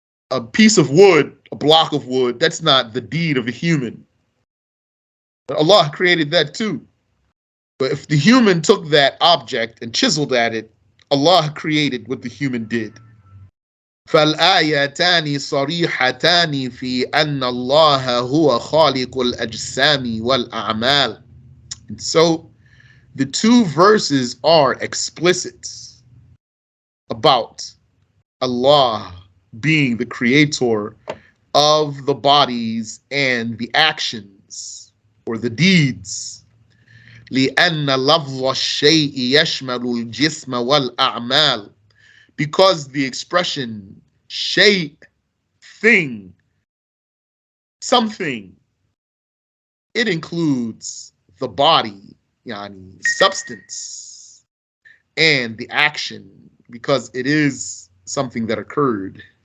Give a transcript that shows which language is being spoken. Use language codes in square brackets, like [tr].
[en] A piece of wood, a block of wood, that's not the deed of a human. But Allah created that too. But if the human took that object and chiseled at it, Allah created what the human did. [ar] فالآيتان صريحتان في أن الله هو خالق الأجسام والأعمال. [en] And so the two verses are explicit about Allah being the creator of the bodies and the actions or the deeds. [ar] لأن لفظ الشيء يشمل الجسم والأعمال. [en] Because the expression shay, thing, something, it includes the body, yani substance, and the action, because it is something that occurred.